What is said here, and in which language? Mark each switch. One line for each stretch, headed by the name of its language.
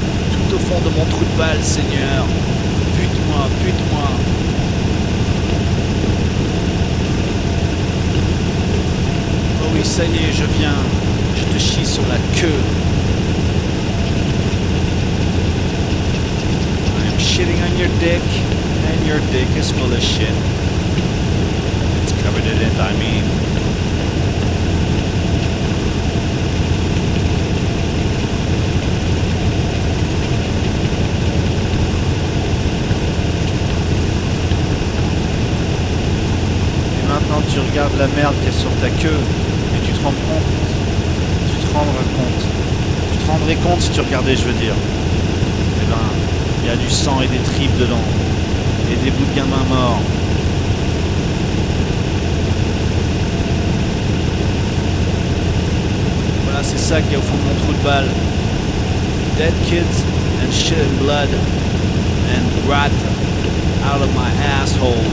French: Tout au fond de mon trou de balle, Seigneur, bute-moi, bute-moi. Oh oui, ça y est, je viens, je te chie sur la queue.
English: I'm shitting on your dick, and your dick is full of shit. Covered it in, I mean.
French: Et maintenant tu regardes la merde qui est sur ta queue et tu te rends compte. Tu te rendras compte. Tu te rendrais compte si tu regardais, je veux dire. Eh ben, il y a du sang et des tripes dedans. Et des bouts de gamins morts. C'est ça qu'il y a au fond de mon trou de balle.
English: Dead kids and shit and blood and rot out of my asshole.